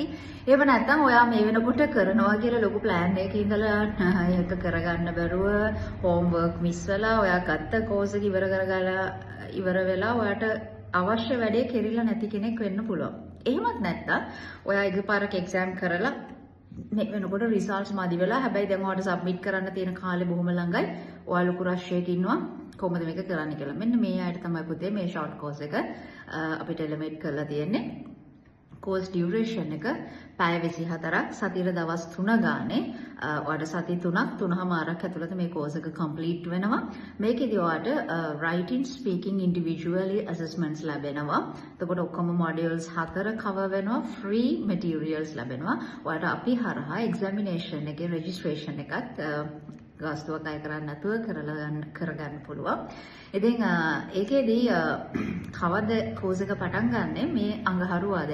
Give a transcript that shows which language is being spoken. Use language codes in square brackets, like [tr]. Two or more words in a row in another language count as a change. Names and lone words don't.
[si] එහෙම නැත්නම් ඔයා මේ වෙනකොට කරනවා කියලා ලොකු plan එකක ඉඳලා ඒක කරගන්න බැරුව [en] homework miss [si] වෙලා ඔයා ගත්ත course එක ඉවර වෙලා ඔයාට අවශ්‍ය වැඩේ කෙරිලා නැති කෙනෙක් වෙන්න පුළුවන්. එහෙමත් නැත්නම් ඔයා එකපාරක exam කරලා මේ වෙනකොට results මදි වෙලා හැබැයි දැන් ඔයාලට submit කරන්න තියෙන කාලේ බොහොම ළඟයි. ඔයා ලොකු rush එකක ඉන්නවා කොහොමද මේක කරන්න කියලා. මෙන්න මේ අයට තමයි පුතේ මේ [en] short course [si] එක අපිට element කරලා තියෙන්නේ. [en] course duration [si] එක පැය 24ක් සතියේ දවස් 3 ගානේ ඔයාලට සති 3මාරක් ඇතුළත මේ course එක complete වෙනවා. මේකෙදි ඔයාලට [en] writing speaking individually assessments [si] ලැබෙනවා. එතකොට ඔක්කොම modules 4 cover වෙනවා. [en] free materials [si] ලැබෙනවා. ඔයාලට අපි හරහා examination එකේ registration එකත් ගාස්තුවක් අය කරන්න නැතුව කරගන්න පුළුවන්. ඉතින් ඒකෙදී කවද කෝස් එක පටන් ගන්නෙ මේ අඟහරුවාදා.